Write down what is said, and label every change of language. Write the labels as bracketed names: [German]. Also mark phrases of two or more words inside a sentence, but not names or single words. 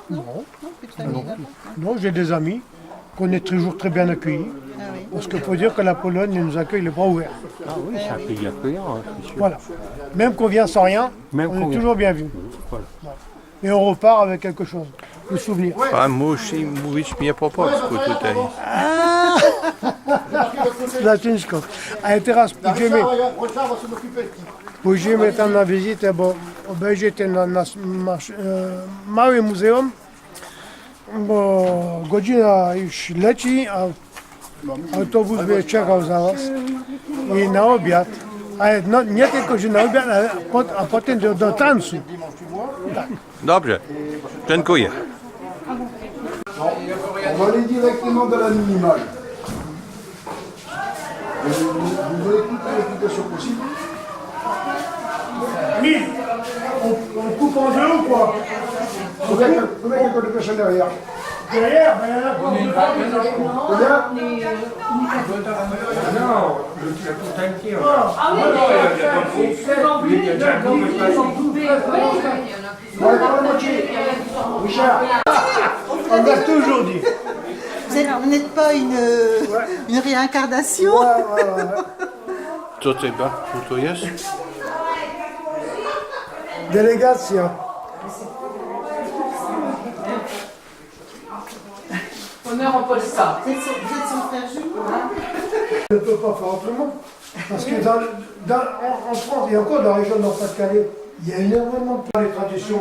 [French] Non, plus de famille là-bas. Non, j'ai des amis qu'on est toujours très bien accueillis. Ah oui. Parce qu'il faut dire que la Pologne nous accueille les bras ouverts. Ah oui, c'est un pays accueillant, hein, c'est sûr. Voilà. Même qu'on vient sans rien, Même on qu'on est vient. toujours bien vu. Voilà. Et on repart avec quelque chose, le souvenir. [Polish] Pan musi mówić mnie po polsku tutaj. Za ciężko. A teraz pójdziemy tam na wizytę, bo obejrzycie na małe muzeum, bo godzina już leci, a autobus będzie czekał za was. I na obiad. Ale no, nie tylko, że na obiad, a potem do tańcu. Dobrze. Dziękuję. [French] On va aller directement dans la minimale. Vous avez toute l'application possible. Mille. On coupe en deux ou quoi? Combien il y a de personnes derrière? Derrière, ben, il y en a pour deux. Combien? Non, le tout entier. Ouais, pas la moitié. Richard. On a toujours dit. Vous n'êtes pas une réincarnation? [Polish] Co to jest? [French] Délégation. Honneur en Polska. Vous êtes son frère jumeau? On ne peut pas faire autrement. Parce que en France et encore dans la région de Nord-Pas-de-Calais, il y a énormément de traditions.